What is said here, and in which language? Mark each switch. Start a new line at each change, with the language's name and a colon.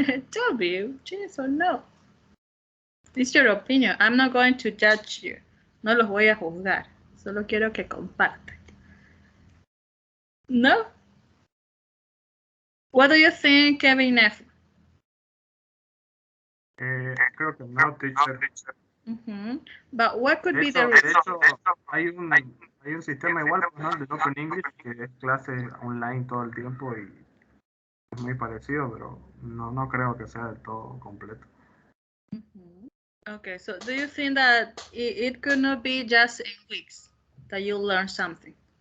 English: Tell me, yes or no. It's your opinion. I'm not going to judge you.
Spanish: No los voy a juzgar. Solo quiero que compartan. No?
English: What do you think, Kevin F?
Spanish: Creo que no, teacher.
English: But what could be the
Spanish: De hecho, hay un sistema igual, ¿no? De Open English, que es clase online todo el tiempo y es muy parecido, pero no creo que sea del todo completo.
English: Okay, so do you think that it could not be just in weeks that you learn something?